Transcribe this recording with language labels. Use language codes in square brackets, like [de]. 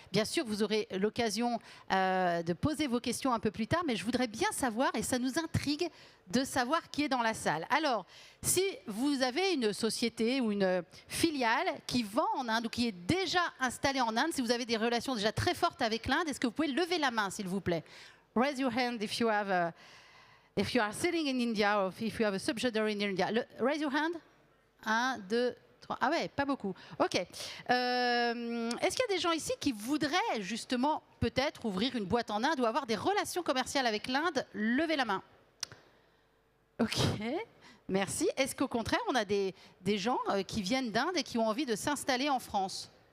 [fr] Bien sûr, vous aurez l'occasion de poser vos questions un peu plus tard, mais je voudrais bien savoir, et ça nous intrigue, de savoir qui est dans la salle. Alors, si vous avez une société ou une filiale qui vend en Inde ou qui est déjà installée en Inde, si vous avez des relations déjà très fortes avec l'Inde, est-ce que vous pouvez lever la main, s'il vous plaît? [en] Raise your hand if you have if you are sitting in India or if you have a subsidiary in India. Raise your hand. 1, 2, 3. [fr] Ah ouais, pas beaucoup. [en] OK. [fr] Est-ce qu'il y a des gens ici qui voudraient justement peut-être ouvrir une boîte en Inde ou avoir des relations commerciales avec l'Inde? Levez la main. OK. Merci. Est-ce qu'au contraire, on a des gens qui viennent d'Inde et qui ont envie de s'installer en France?